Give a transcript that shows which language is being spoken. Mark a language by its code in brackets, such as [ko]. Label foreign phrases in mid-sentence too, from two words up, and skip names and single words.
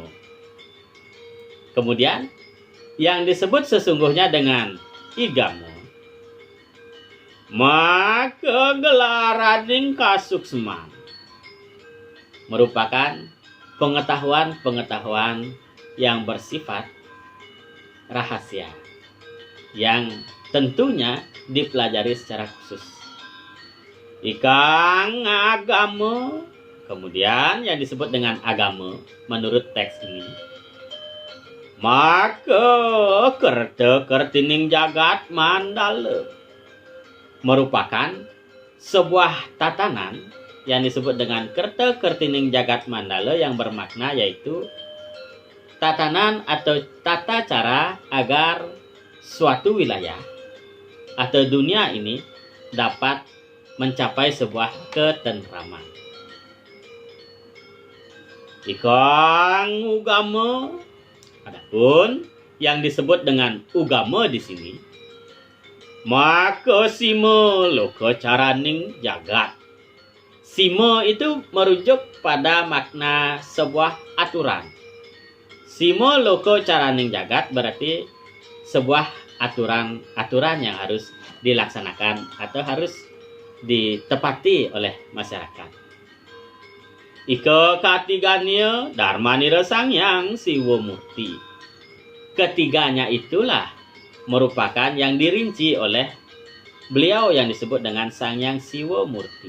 [id] Kemudian yang disebut sesungguhnya dengan igamo, [kaw] maka gelaraning kasuksman, [id] merupakan pengetahuan-pengetahuan yang bersifat rahasia, yang tentunya dipelajari secara khusus. [kaw] Ikang agama. [id] Kemudian yang disebut dengan agama menurut teks ini, [kaw] maka kerta kertining jagat mandala, [id] merupakan sebuah tatanan yang disebut dengan [kaw] kerta kertining jagat mandala, [id] yang bermakna yaitu tatanan atau tata cara agar suatu wilayah atau dunia ini dapat mencapai sebuah ketentraman. [kaw] Ikang ugama. [id] Adapun yang disebut dengan ugama di sini, [kaw] maka sima loka caraning jagat. [id] Sima itu merujuk pada makna sebuah aturan. [kaw] Sima loka caraning jagat [id] berarti sebuah aturan yang harus dilaksanakan atau harus ditepati oleh masyarakat. [kaw] Ika katiganya Dharmanira Sangyang Siwa Murti. [id] Ketiganya itulah merupakan yang dirinci oleh beliau yang disebut dengan Sangyang Siwa Murti.